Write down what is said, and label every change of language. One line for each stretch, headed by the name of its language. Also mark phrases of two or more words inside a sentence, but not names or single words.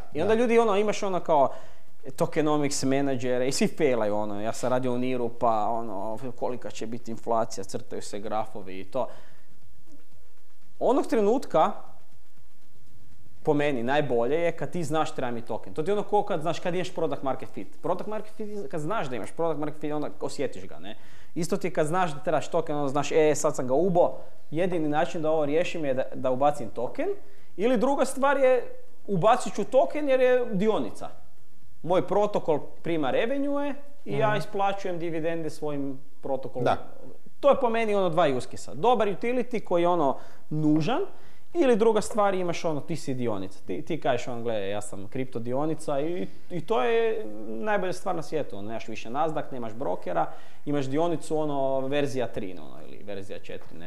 Croatian: I onda ljudi imaš kao tokenomics menadžere i svi failaju ja sam radio u Niru pa kolika će biti inflacija, crtaju se grafovi i to. Onog trenutka po meni najbolje je kad ti znaš treba mi token. To ti je ko kad znaš kad imaš
English: product market fit. Product market fit
Croatian: kad znaš da imaš
English: product market fit
Croatian: onda osjetiš ga, ne. Isto ti kad znaš da trebaš token, onda znaš sad sam ga ubo, jedini način da ovo riješim je da ubacim token. Ili druga stvar je ubacit ću token jer je dionica. Moj protokol prima revenue i ja isplaćujem dividende svojim protokolom. Da. To je po meni dva
English: use case-a.
Croatian: Dobar utility koji je nužan, ili druga stvar imaš ti si dionica. Ti kažeš gle, ja sam kripto dionica i to je najbolja stvar na svijetu. Nemaš više Nasdaq, nemaš brokera, imaš dionicu verzija 3 ili verzija 4, ne.